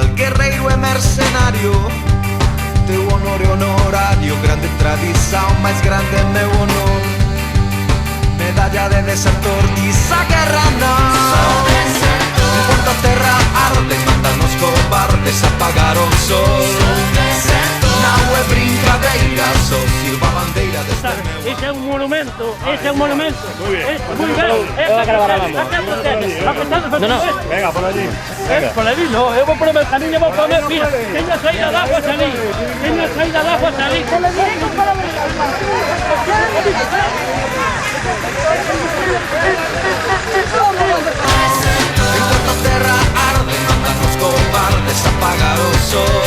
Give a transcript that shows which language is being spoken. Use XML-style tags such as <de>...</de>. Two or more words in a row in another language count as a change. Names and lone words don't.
<gl>Guerreiro e mercenario, teu honor e honorario, grande tradición, máis grande é meu honor. Medalla de desertor, diz a guerra non. Enquanto a terra arde, mandan os cobardes apagar o sol. Non é brincadeira, só sirva a bandeira deste meu. Ese é un monumento, ese é un monumento.</gl> <es>Muy bien.</es> <gl>Muy ben.</gl> <es>No. Venga, por allí. Venga. Por allí no,</es> <gl>eu vou por o meu camiño, vou por o meu, mira, teño a saída de agua salí, teño a saída de agua salí. Enquanto a terra arde, mandan os cobardes apagar o sol.</gl>